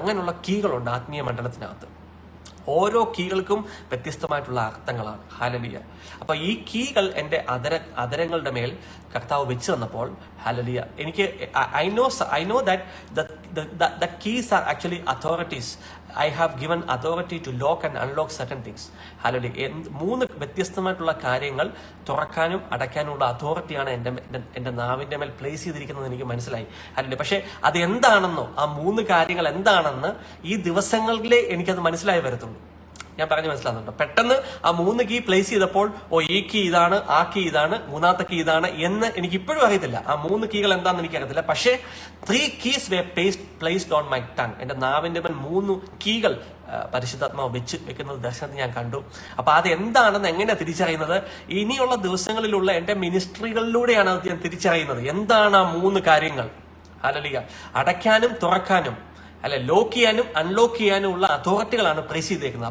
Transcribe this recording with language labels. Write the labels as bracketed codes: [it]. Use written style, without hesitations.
[ml] അങ്ങനെയുള്ള കീകളുണ്ട് ആത്മീയ മണ്ഡലത്തിനകത്ത്. ഓരോ കീകൾക്കും വ്യത്യസ്തമായിട്ടുള്ള അർത്ഥങ്ങളാണ്. ഹല്ലേലൂയ. അപ്പൊ ഈ കീകൾ എൻ്റെ അതരങ്ങളുടെ മേൽ കർത്താവ് വെച്ച് തന്നപ്പോൾ, ഹല്ലേലൂയ, എനിക്ക് [en] I know that keys are actually authorities. I have given authority to lock and unlock certain things. Hallelujah. [ml] 3 വ്യത്യസ്തമായിട്ടുള്ള കാര്യങ്ങൾ തുറക്കാനും അടയ്ക്കാനുമുള്ള അതോറിറ്റിയാണ് എൻ്റെ നാവിൻ്റെ മേൽ പ്ലേസ് ചെയ്തിരിക്കുന്നത് എനിക്ക് മനസ്സിലായി. ഹല്ലേലൂയ. പക്ഷെ അത് എന്താണെന്നോ, ആ 3 കാര്യങ്ങൾ എന്താണെന്ന് ഈ ദിവസങ്ങളിലേ എനിക്കത് മനസ്സിലായി വരത്തുള്ളൂ. ഞാൻ പറഞ്ഞു മനസ്സിലാകുന്നുണ്ടോ? പെട്ടെന്ന് ആ 3 കീ പ്ലേസ് ചെയ്തപ്പോൾ, ഈ കീ ഇതാണ്, ആ കീ ഇതാണ്, 3ാമത്തെ കീ ഇതാണ് എന്ന് എനിക്ക് ഇപ്പോഴും അറിയത്തില്ല. ആ 3 കീകൾ എന്താണെന്ന് എനിക്കറിയത്തില്ല. പക്ഷേ [en] 3 keys were placed on my tongue. [ml] എൻ്റെ നാവിൻ്റെ മേൽ 3 കീകൾ പരിശുദ്ധാത്മാവ് വെക്കുന്നത് ദർശനത്തിൽ ഞാൻ കണ്ടു. അപ്പൊ അത് എന്താണെന്ന് എങ്ങനെയാണ് തിരിച്ചറിയുന്നത്? ഇനിയുള്ള ദിവസങ്ങളിലുള്ള എൻ്റെ മിനിസ്ട്രികളിലൂടെയാണ് അത് ഞാൻ തിരിച്ചറിയുന്നത്. എന്താണ് ആ 3 കാര്യങ്ങൾ? ഹല്ലേലൂയ. അടയ്ക്കാനും തുറക്കാനും, അല്ലെ, ലോക്ക് ചെയ്യാനും അൺലോക്ക് ചെയ്യാനും ഉള്ള അതോറിറ്റികളാണ് പ്ലേസ് ചെയ്തേക്കുന്നത്.